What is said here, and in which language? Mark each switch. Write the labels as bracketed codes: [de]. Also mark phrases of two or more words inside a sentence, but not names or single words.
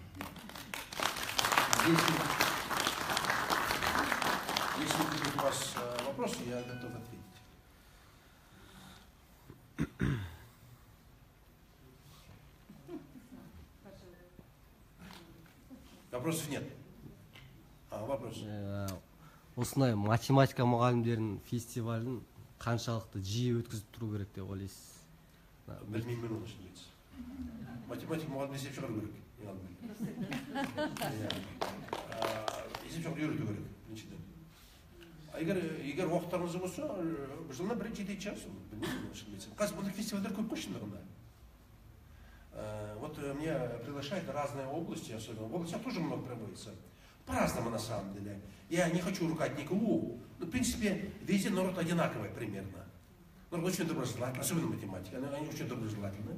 [ru] Если будут у вас вопросы, я готов ответить. Вопросов нет. Вопрос. [kk] Осындай математика мұғалімдерінің фестивалін қаншалықты жиі өткізіп тұру керек деп ойлайсыз? Білмеймін оны шынымен. Математика мұғалімі есеп шығару керек. Есеп шығару үйрету керек. Егер уақыттарыңыз болса, жылына бір жеті час, білмеймін шынымен. Қазір бұндай фестивальдер көп қой шындығында. [ru] Вот меня приглашают в разные области, особенно в областях тоже много проводится. По-разному на самом деле. Я не хочу ругать никого, но в принципе везде народ одинаковый примерно. Народ очень доброжелательный, особенно математика, они очень доброжелательны.